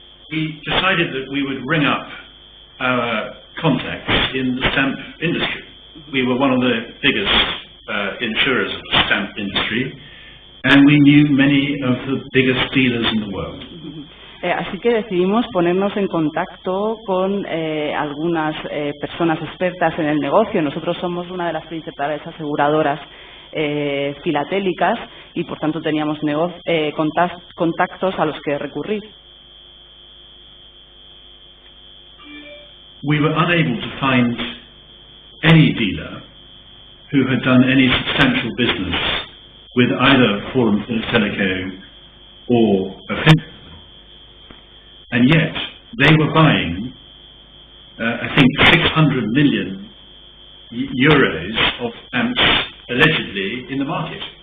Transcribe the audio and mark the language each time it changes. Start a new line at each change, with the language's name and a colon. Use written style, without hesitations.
English: We decided that we would ring up our contacts in the stamp industry. We were one of the biggest insurers of the stamp industry, and we knew many of the biggest dealers in the world.
Spanish: Así que decidimos ponernos en contacto con algunas personas expertas en el negocio. Nosotros somos una de las principales aseguradoras filatélicas y por tanto teníamos contactos a los que recurrir.
English: We were unable to find any dealer who had done any substantial business with either Fórum Filatélico or Afinsa. And yet, they were buying, I think, 600 million euros of stamps allegedly in the market.